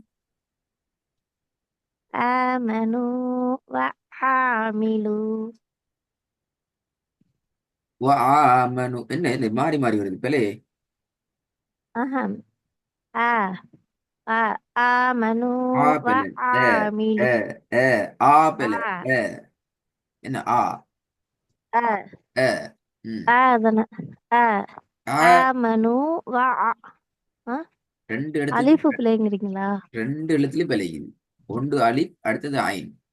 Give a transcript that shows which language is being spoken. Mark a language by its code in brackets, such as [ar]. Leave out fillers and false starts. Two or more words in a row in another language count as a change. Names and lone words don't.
[ar] آمنوا وعملوا [ta] وآمنوا என்ன இல்லை மாறி மாறி வருது பிள்ளை. [ar] أهم آمنوا [ta] ஆப்பிள். ஏ ஏ [ar] وعملوا [ta] ஏ ஆப்பிள். آ ஏ என்ன ஆ آ ஏ ம் [ar] آذن ஆ آمنوا ஆ [ta] ரெண்டு இடத்துலயும் அலிஃபு பிள்ளைங்கிறீங்களா? ரெண்டு எழுத்துலயும் பிழைக்குது. ஒன்று அலிப், அடுத்தது ஐன்.